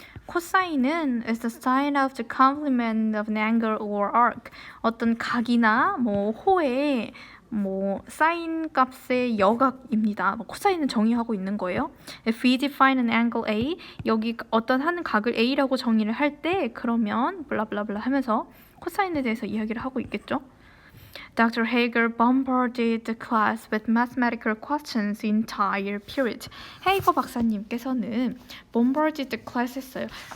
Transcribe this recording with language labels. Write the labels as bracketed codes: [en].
[en] 코사인은 is the sign of the complement of an angle or arc. [ko] 어떤 각이나 호의 사인 값의 여각입니다. 코사인은 정의하고 있는 거예요. [en] If we define an angle A, [ko] 여기 어떤 한 각을 A라고 정의를 할 때 그러면 블라블라블라 하면서 코사인에 대해서 이야기를 하고 있겠죠. [en] Dr. Hager bombarded the class with mathematical questions the entire period. [ko] 헤이거 박사님께서는 [en] bombarded the class [ko] 했어요.